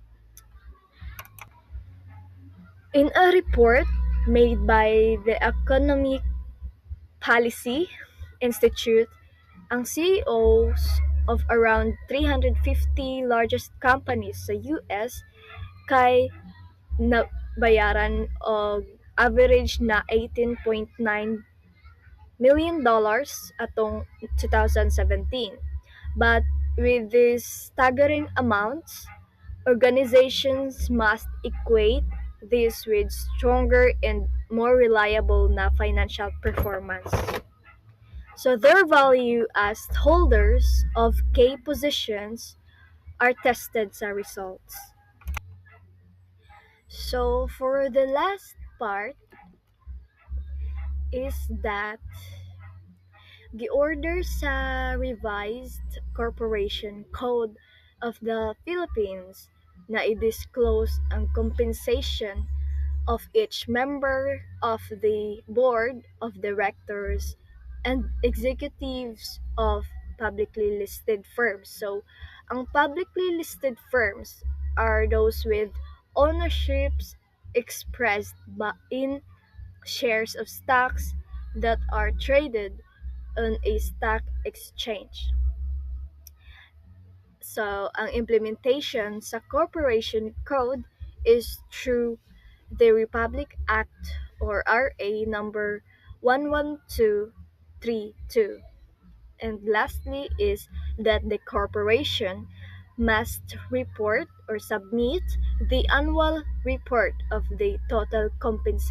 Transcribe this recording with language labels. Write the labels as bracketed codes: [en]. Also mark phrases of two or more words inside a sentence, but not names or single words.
[en] In a report made by the Economic Policy Institute, ang CEOs of around 350 largest companies sa US [ceb] kay nabayaran og [en] average na $18.9 million atong 2017. But with these staggering amounts, organizations must equate this with stronger and more reliable na financial performance. So their value as holders of key positions are tested sa results. So for the last part is that [ceb] giorder sa [en] revised Corporation Code of the Philippines na i-disclose ang compensation of each member of the board of directors and executives of publicly listed firms. So, ang publicly listed firms are those with ownerships expressed in shares of stocks that are traded on a stock exchange. So, ang implementation sa Corporation Code is through the Republic Act or RA number 11232. And lastly is that the corporation must report or submit the annual report of the total compensation.